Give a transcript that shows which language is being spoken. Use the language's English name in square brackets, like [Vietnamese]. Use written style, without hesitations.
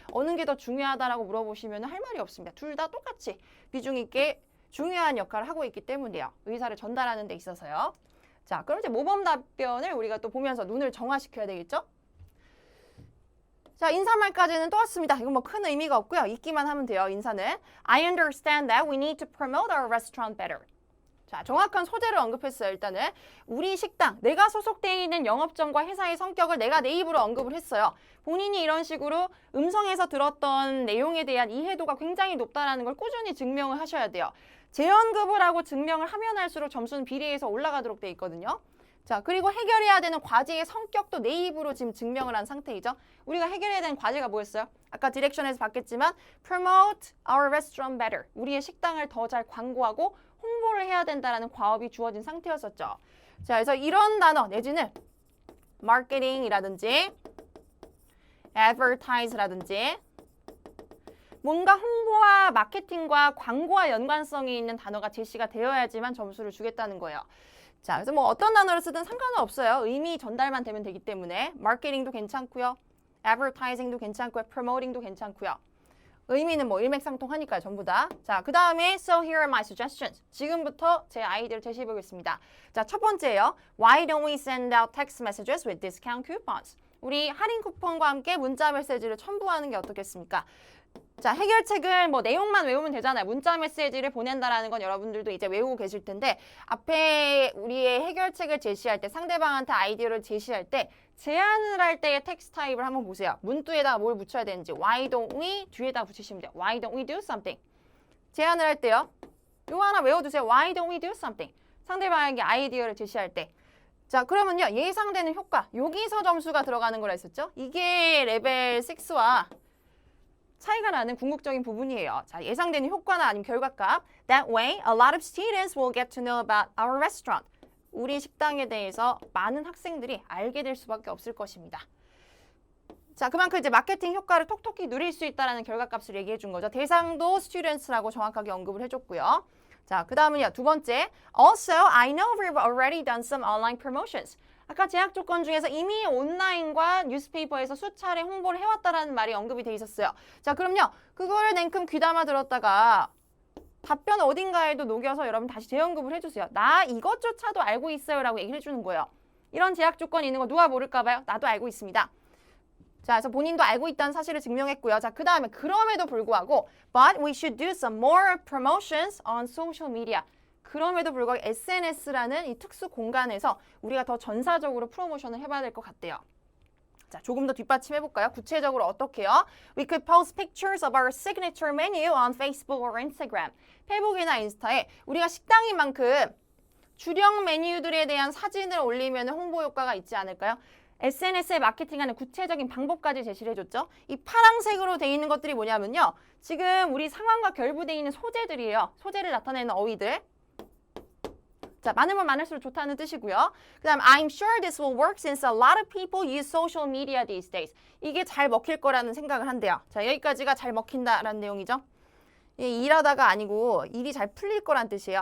[Korean] 어느 게 더 중요하다라고 물어보시면 할 말이 없습니다. 둘 다 똑같이 비중 있게 중요한 역할을 하고 있기 때문이에요. 의사를 전달하는 데 있어서요. 자, 그럼 이제 모범 답변을 우리가 또 보면서 눈을 정화시켜야 되겠죠? 자, 인사말까지는 또 왔습니다. 이건 뭐 큰 의미가 없고요. 읽기만 하면 돼요, 인사는. [English] I understand that we need to promote our restaurant better. [Korean] 자, 정확한 소재를 언급했어요. 일단은 우리 식당, 내가 소속되어 있는 영업점과 회사의 성격을 내가 내 입으로 언급을 했어요. 본인이 이런 식으로 음성에서 들었던 내용에 대한 이해도가 굉장히 높다는 걸 꾸준히 증명을 하셔야 돼요. 재언급을 하고 증명을 하면 할수록 점수는 비례해서 올라가도록 돼 있거든요. 자, 그리고 해결해야 되는 과제의 성격도 내 입으로 지금 증명을 한 상태이죠. 우리가 해결해야 되는 과제가 뭐였어요? 아까 디렉션에서 봤겠지만 promote our restaurant better. 우리의 식당을 더 잘 광고하고 홍보를 해야 된다라는 과업이 주어진 상태였었죠. 자, 그래서 이런 단어 내지는 marketing이라든지 advertise라든지 뭔가 홍보와 마케팅과 광고와 연관성이 있는 단어가 제시가 되어야지만 점수를 주겠다는 거예요. 자, 그래서 뭐 어떤 단어를 쓰든 상관은 없어요. 의미 전달만 되면 되기 때문에 마케팅도 괜찮고요. advertising도 괜찮고요. promoting도 괜찮고요. 의미는 뭐 일맥상통하니까요, 전부 다. 자, 그 다음에 so here are my suggestions. 지금부터 제 아이디어를 제시해 보겠습니다. 자, 첫 번째예요. [English] Why don't we send out text messages with discount coupons? [Korean] 우리 할인 쿠폰과 함께 문자 메시지를 첨부하는 게 어떻겠습니까? 자, 해결책을 뭐 내용만 외우면 되잖아요. 문자 메시지를 보낸다라는 건 여러분들도 이제 외우고 계실 텐데 앞에 우리의 해결책을 제시할 때 상대방한테 아이디어를 제시할 때 제안을 할 때의 텍스트 타입을 한번 보세요. 문두에다가 뭘 붙여야 되는지 Why don't we 뒤에다 붙이시면 돼요. [English] Why don't we do something? [Korean] 제안을 할 때요. 이거 하나 외워두세요. [English] Why don't we do something? [Korean] 상대방에게 아이디어를 제시할 때. 자, 그러면요. 예상되는 효과. 여기서 점수가 들어가는 거라 했었죠. 이게 레벨 6와 차이가 나는 궁극적인 부분이에요. 자, 예상되는 효과나 아니면 결과값. [English] That way, a lot of students will get to know about our restaurant. [Korean] 우리 식당에 대해서 많은 학생들이 알게 될 수밖에 없을 것입니다. 자, 그만큼 이제 마케팅 효과를 톡톡히 누릴 수 있다는 결과값을 얘기해 준 거죠. 대상도 students라고 정확하게 언급을 해줬고요. 자, 그 다음은요. 두 번째. [English] Also, I know we've already done some online promotions. [Korean] 아까 제약 조건 중에서 이미 온라인과 뉴스페이퍼에서 수차례 홍보를 해왔다라는 말이 언급이 돼 있었어요. 자, 그럼요. 그거를 냉큼 귀담아 들었다가 답변 어딘가에도 녹여서 여러분 다시 재언급을 해주세요. 나 이것조차도 알고 있어요 라고 얘기를 해주는 거예요. 이런 제약 조건이 있는 거 누가 모를까 봐요? 나도 알고 있습니다. 자, 그래서 본인도 알고 있다는 사실을 증명했고요. 자, 그 다음에 그럼에도 불구하고 But we should do some more promotions on social media. 그럼에도 불구하고 SNS라는 이 특수 공간에서 우리가 더 전사적으로 프로모션을 해봐야 될 것 같대요. 자, 조금 더 뒷받침해볼까요? 구체적으로 어떻게요? [English] We could post pictures of our signature menu on Facebook or Instagram. [Korean] 페이북이나 인스타에 우리가 식당인 만큼 주력 메뉴들에 대한 사진을 올리면 홍보 효과가 있지 않을까요? SNS에 마케팅하는 구체적인 방법까지 제시를 해줬죠. 이 파란색으로 돼 있는 것들이 뭐냐면요. 지금 우리 상황과 결부되어 있는 소재들이에요. 소재를 나타내는 어휘들. 자, 많으면 많을수록 좋다는 뜻이고요. [English] 그 다음 I'm sure this will work since a lot of people use social media these days. [Korean] 이게 잘 먹힐 거라는 생각을 한대요. 자, 여기까지가 잘 먹힌다라는 내용이죠. 일하다가 아니고 일이 잘 풀릴 거란 뜻이에요.